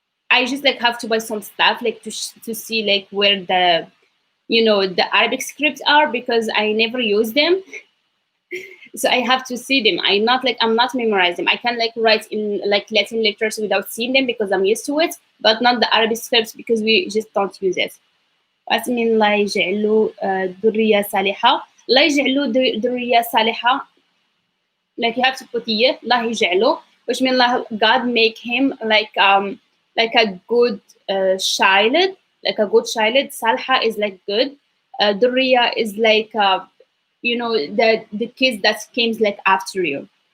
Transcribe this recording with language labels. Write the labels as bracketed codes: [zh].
[en] I just like have to buy some stuff like to see like where the the Arabic scripts are, because I never use them. So I have to see them. I'm not memorizing them. I can like write in like Latin letters without seeing them because I'm used to it, but not the Arabic scripts because we just don't use it. [ar] واسم الله يجعله ذرية صالحة. الله يجعله ذرية صالحة. [en] Like you have to put [ar] يه الله يجعله, [en] which means God make him like a good child, like a good child. Salha is like good. Durriya is like the kids that came like after you.